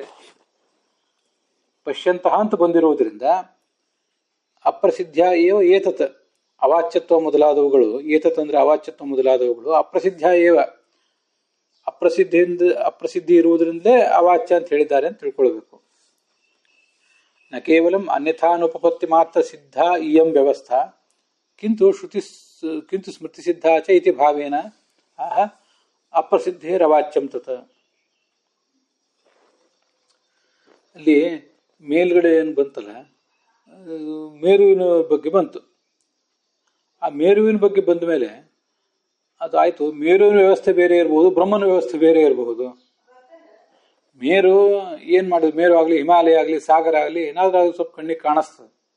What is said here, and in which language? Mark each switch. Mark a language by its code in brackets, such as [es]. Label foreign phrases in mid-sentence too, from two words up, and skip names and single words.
[kn] ಪಶ್ಯಂತಹ ಅಂತ ಬಂದಿರುವುದರಿಂದ [sa] ಅಪ್ರಸಿದ್ಧ ಏವ ಏತತ್, [kn] ಅವಾಚ್ಯತ್ವ ಮೊದಲಾದವುಗಳು, ಏತತ್ ಅಂದ್ರೆ ಅವಾಚ್ಯತ್ವ ಮೊದಲಾದವುಗಳು [sa] ಅಪ್ರಸಿದ್ಧ ಏವ, [kn] ಅಪ್ರಸಿದ್ಧಿ ಇರುವುದರಿಂದಲೇ ಅವಾಚ್ಯ ಅಂತ ಹೇಳಿದ್ದಾರೆ ಅಂತ ತಿಳ್ಕೊಳ್ಬೇಕು. [sa] ನ ಕೇವಲಂ ಅನ್ಯಥಾನುಪಪತ್ತಿ ಮಾತ್ರ ಸಿದ್ಧ ಇಯಂ ವ್ಯವಸ್ಥಾ ಕಿಂತು ಸ್ಮೃತಿ ಸಿದ್ಧ ಚ ಇತಿ ಭಾವೇನ ಆಹ ಅಪ್ರಸಿದ್ಧೇರವಾಚ್ಯಂ ತತ್. [kn] ಅಲ್ಲಿ ಮೇಲ್ಗಡೆ ಏನು ಬಂತಲ್ಲ, ಮೇರುವಿನ ಬಗ್ಗೆ ಬಂತು. ಆ ಮೇರುವಿನ ಬಗ್ಗೆ ಬಂದ ಮೇಲೆ ಅದು ಆಯ್ತು, ಮೇರುವಿನ ವ್ಯವಸ್ಥೆ ಬೇರೆ ಇರಬಹುದು, ಬ್ರಹ್ಮನ ವ್ಯವಸ್ಥೆ ಬೇರೆ ಇರಬಹುದು. ಮೇರು ಏನ್ ಮಾಡುದು, ಮೇರು ಆಗ್ಲಿ ಹಿಮಾಲಯ ಆಗ್ಲಿ ಸಾಗರ ಆಗ್ಲಿ ಏನಾದ್ರೂ ಸ್ವಲ್ಪ ಕಣ್ಣಿಗೆ ಕಾಣಿಸ್ತದೆ.